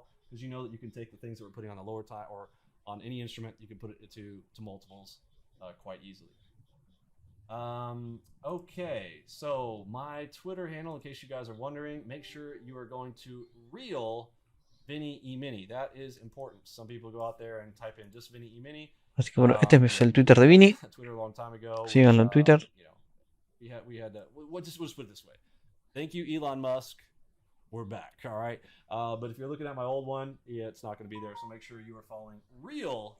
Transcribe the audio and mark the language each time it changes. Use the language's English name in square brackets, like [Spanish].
[English] Because you know that you can take the things that we're putting on the lower tie or on any instrument, you can put it to multiples quite easily. Okay, so my Twitter handle, in case you guys are wondering, make sure you are going to real Vinny Emini. That is important. Some people go out there and type in just Vinny Emini. [Spanish] Así que bueno, este es el Twitter de Vinny. Síganlo en Twitter. [English] We'll just put it this way. Thank you, Elon Musk. We're back, all right? But if you're looking at my old one, it's not going to be there. So make sure you are following real.